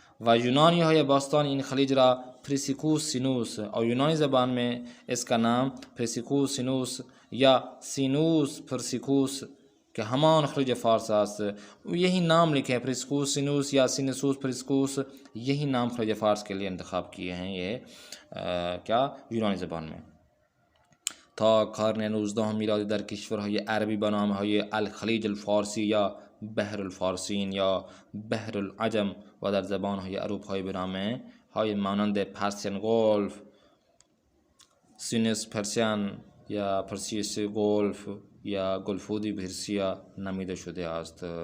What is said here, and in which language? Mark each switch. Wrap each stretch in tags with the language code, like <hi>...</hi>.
<fa>و یونانی های باستان این خلیج را پرسیکوس سینوس،</fa> <ur>اور یونانی زبان میں اس کا نام پرسیکوس سینوس یا سینوس پرسیکوس</ur> <fa>کہ ہمان خلیج فارس است.</fa> <ur>یہی نام لکھے ہیں، پرسیکوس سینوس یا سینسوس پرسیکوس، یہی نام خلیج فارس کے لیے انتخاب کیے ہیں یہ کیا یونانی زبان میں.</ur> <fa>تا قرن 19 میلادی در کشورهای عربی به نامهای الخلیج الفارسی یا بحر الفارسین یا بحر العجم و در زبانهای اروپایی به نامهای مانند پرسین گلف، سینس پرسیان یا پرسیس گلف یا گلفودی پرسیا نامیده شده است.</fa>